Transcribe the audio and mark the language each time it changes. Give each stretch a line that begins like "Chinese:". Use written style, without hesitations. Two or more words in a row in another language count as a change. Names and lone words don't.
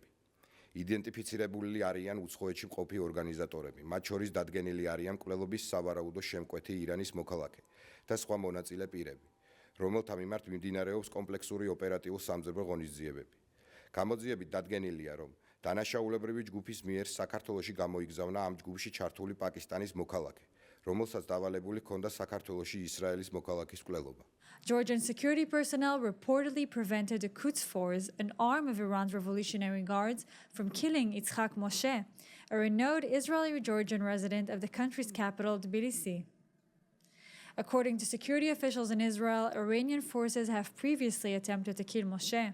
Georgian: იდენტიფიცირებული არიან უცხოეთში მყოფი ორგანიზატორები, მათ შორის დადგენილი არიან მკვლელობის სავარაუდო შემკვეთი ირანის მოქალაქე და სხვა მონაწილე პირები, რომელთა მიმართ მიმდინარეობს კომპლექსური ოპერატიულ სამძებრო ღონისძიებები. გამოძიებით დადგენილია, რომ დანაშაულებრივი ჯგუფის მიერ საქართველოში გამოიგზავნა ამ ჯგუფში ჩართული პაკისტანის მოქალაქე, რომელსაც დავალებული ჰქონდა საქართველოში ისრაელის მოქალაქის მკვლელობა.
English: Georgian security personnel reportedly prevented the Quds Force, an arm of Iran's Revolutionary Guards, from killing Itzhak Moshe, a renowned Israeli-Georgian resident of the country's capital, Tbilisi. According to security officials in Israel, Iranian forces have previously attempted to kill Moshe.